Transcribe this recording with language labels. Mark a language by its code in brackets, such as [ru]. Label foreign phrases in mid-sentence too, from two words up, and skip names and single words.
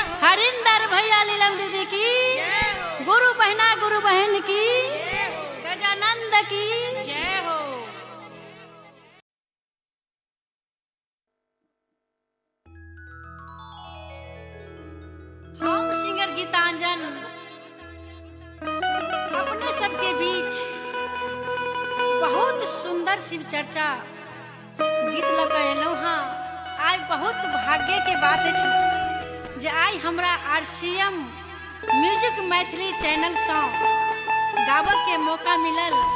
[mai] हरिंदर भैया लीलम दीदी की, गुरु बहना गुरु बहन की, गजानंद की जय हो। हम सिंगर गीतांजन अपने सबके बीच बहुत सुंदर शिव चर्चा गीत लग एलहुँ हाँ। आइ बहुत भाग्य के बात है जे आइ हमरा RCM म्यूजिक मैथिली चैनल से गाबक के मौका मिलल।